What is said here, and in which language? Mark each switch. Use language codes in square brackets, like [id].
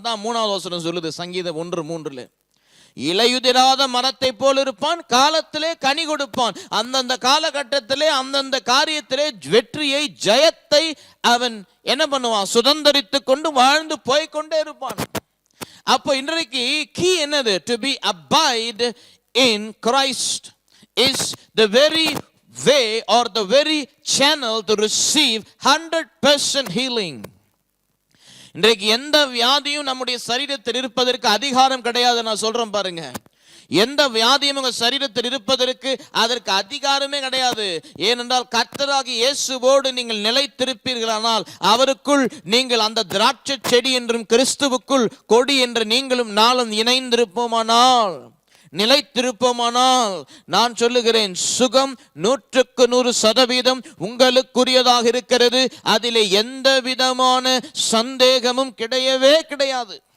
[ta] அதான் 3வது வசனம் சொல்லுது சங்கீதம் 1:3. இலையுதிராத மரத்தை போல் இருப்பான், காலத்திலே கனி கொடுப்பான். அந்தந்த காலகட்டத்திலே அந்தந்த காரியத்திலே வெற்றியை ஜெயத்தை அவன் என்ன பண்ணுவான்? சுதந்தரித்துக் கொண்டு வாழ்ந்து போய்கொண்டே இருப்பான். அப்போ இன்றைக்கு கீ என்னது? [en] To be abide in Christ is the very way or the very channel to receive 100% healing. [ta] இன்றைக்கு எந்த வியாதியும் நம்முடைய சரீரத்தில் இருப்பதற்கு அதிகாரம் கிடையாது. நான் சொல்றேன் பாருங்க, எந்த வியாதியும் உங்க சரீரத்தில் இருப்பதற்கு அதற்கு அதிகாரமே கிடையாது. ஏனென்றால் கர்த்தராகிய இயேசுவோடு நீங்கள் நிலைத்திருப்பீர்களானால், அவருக்குள் நீங்கள் அந்த திராட்சை செடி என்றும் கிறிஸ்துவுக்குள் கொடி என்று நீங்களும் நாளும் இணைந்திருப்போமானால், நிலைத்திருப்போமானால், நான் சொல்லுகிறேன் சுகம் 100% உங்களுக்குரியதாக இருக்கிறது. அதிலே எந்த விதமான சந்தேகமும் கிடையவே கிடையாது.